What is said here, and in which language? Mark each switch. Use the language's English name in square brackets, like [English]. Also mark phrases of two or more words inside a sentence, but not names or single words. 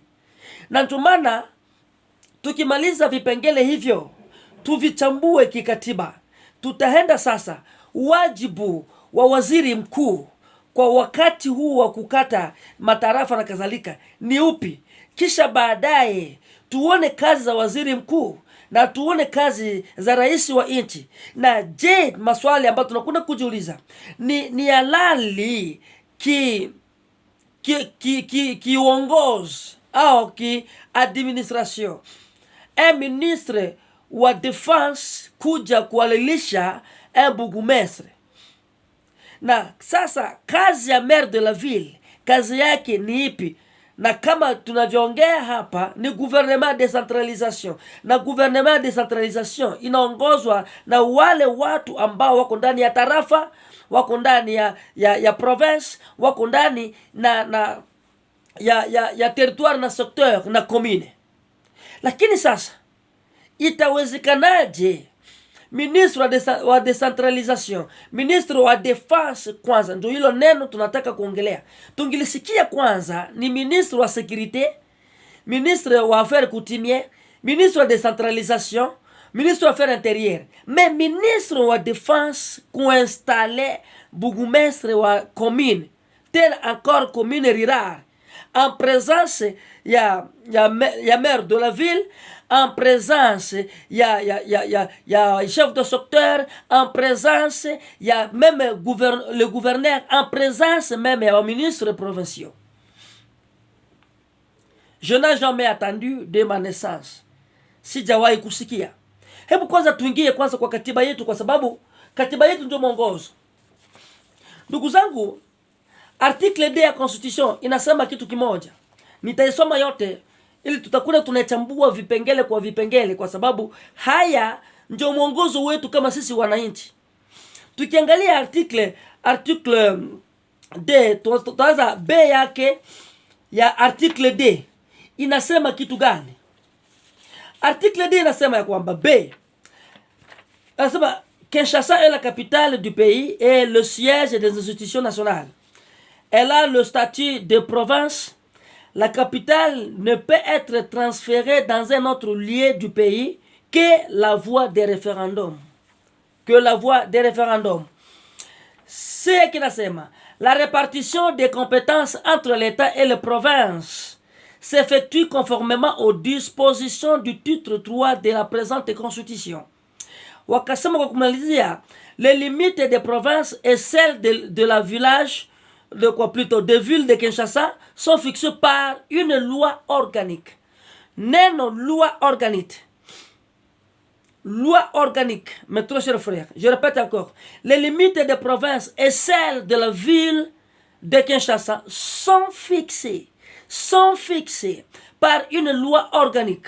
[Swahili] Na ndio maana tukimaliza vipengele hivyo tuvichambue kikatiba, tutaenda sasa wajibu wa waziri mkuu kwa wakati huu wa kukata matarafa na kadhalika ni upi. Kisha baadaye tuone kazi za waziri mkuu na tuone kazi za rais wa nchi. Na je, maswali ambayo tunakwenda kujiuliza ni halali kiongozi au administration, [French] un ministre [Swahili] wa defense kuja kualilisha [French] un bourgmestre. [Swahili] Na sasa kazi ya [French] maire de la ville, [Swahili] kazi yake ni ipi? Na kama tunavyoongea hapa ni [French] gouvernement decentralisation, [Swahili] na [French] gouvernement decentralisation [Swahili] inaongozwa na wale watu ambao wako ndani ya tarafa, wako ndani ya province, wako ndani ya territoire na secteur na commune. Lakini sasa itawezekanaje ministre wa decentralisation, ministre wa defense kwanza, ndio hilo neno tunataka kuongelea. Tungilisikia kwanza ni ministre wa sécurité, ministre wa [French] affaires coutumières, [Swahili] ministre wa decentralisation, ministre wa [French] affaires intérieures. [Swahili] Mais ministre wa defense kuinstaller bourgmestre wa commune, [French] tel encore commune rurale, en présence ya maire de la ville, en présence ya chef de secteur, en présence ya même le gouverneur, en présence même ya ministre provinciaux. Je n'ai jamais attendu de ma naissance, [Swahili] sijawahi kusikia. Hebu kwanza tuingie kwanza kwa katiba yetu, kwa sababu katiba yetu ndio mwongozo. Ndugu zangu, article 2 ya constitution inasema kitu kimoja. Nitaisoma yote ili tutakuwa tunachambua vipengele kwa vipengele, kwa sababu haya ndio mwongozo wetu kama sisi wananchi. Tukiangalia article D, tutaanza B yake ya article D inasema kitu gani? Article D inasema ya kwamba B inasema [French] Kinshasa est la capitale du pays et le siège des institutions nationales. Elle a le statut de province. La capitale ne peut être transférée dans un autre lieu du pays que la voie des référendums. C'est qui nasema, la répartition des compétences entre l'État et les provinces s'effectue conformément aux dispositions du titre 3 de la présente constitution. [Swahili] Wakasema kwa kumalizia, [French] les limites des provinces et celles de la village de ville de Kinshasa sont fixées par une loi organique. [Swahili] Neno [French] loi organique. Loi organique, mes très chers frères, je répète encore, les limites des provinces et celles de la ville de Kinshasa sont fixées par une loi organique.